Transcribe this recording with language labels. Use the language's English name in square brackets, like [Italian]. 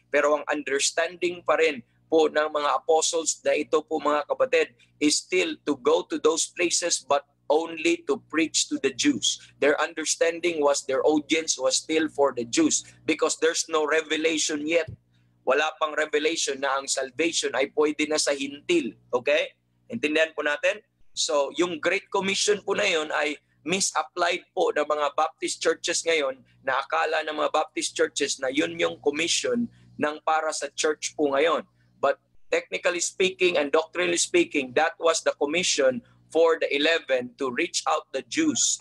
[Filipino] Pero ang understanding pa rin po ng mga apostles na ito po mga kapatid [English] is still to go to those places but only to preach to the Jews. Their understanding was their audience was still for the Jews because there's no revelation yet. [Filipino] Wala pang revelation na ang salvation ay pwede na sa hintil. Okay? Intindihan po natin? So, yung Great Commission po na yun ay misapplied po ng mga Baptist churches ngayon na akala ng mga Baptist churches na yun yung commission ng para sa church po ngayon. [English] But technically speaking and doctrinally speaking, that was the commission for the 11 to reach out the Jews.